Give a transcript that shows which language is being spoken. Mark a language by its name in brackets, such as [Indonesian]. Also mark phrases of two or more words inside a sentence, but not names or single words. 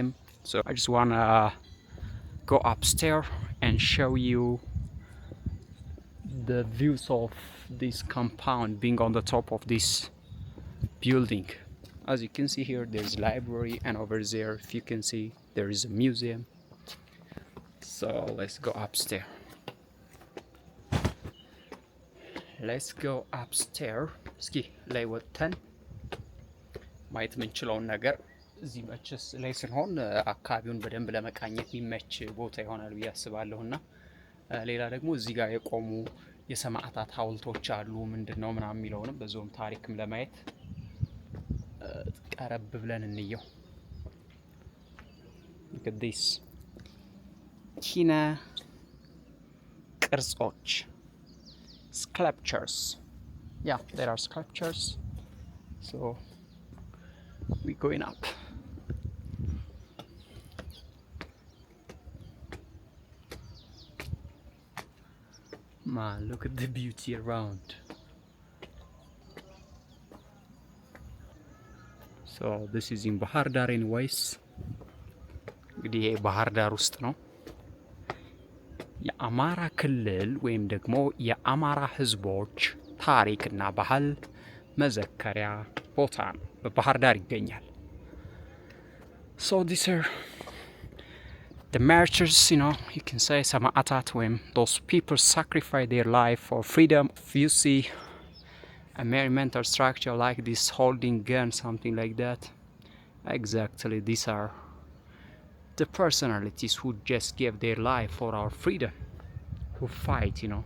[English] So I just wanna go upstairs and show you the views of this compound being on the top of this building. As you can see here, there's library, and over there, if you can see, there is a museum. So let's go upstairs. Let's go upstairs. [Amharic] እስኪ ላይ ወጥተን ማየት የምንችለውን ነገር እዚህ መቼስ ላይ ስንሆን አካባቢውን በደንብ ለመቃኘት የሚመች ቦታ ይሆናል ብዬ አስባለሁና ሌላ ደግሞ እዚህ ጋር የቆሙ የሰማዕታት ሐውልቶች አሉ ምንድነው ምናምን የሚለውንም በዛውም ታሪክም ለማየት ቀረብ ብለን እንየው። [English] Look at this. [Amharic] ኪነ ቅርጾች sculptures. [English] Yeah, there are sculptures. So we're going up. Man, look at the beauty around. So this is in Bahar Dar anyways. [Amharic] እንግዲህ ይሄ ባህር ዳር ውስጥ ነው። የአማራ ክልል ወይም ደግሞ የአማራ ህዝቦች ታሪክና ባህል መዘከሪያ ቦታ ነው። በባህር ዳር ይገኛል። [English] So these are the martyrs, you know, you can say [Amharic] ሰማዕታት ወይም [English] those people sacrifice their life for freedom. If you see a monumental structure like this holding gun, something like that, exactly these are the personalities who just gave their life for our freedom, who fight, you know.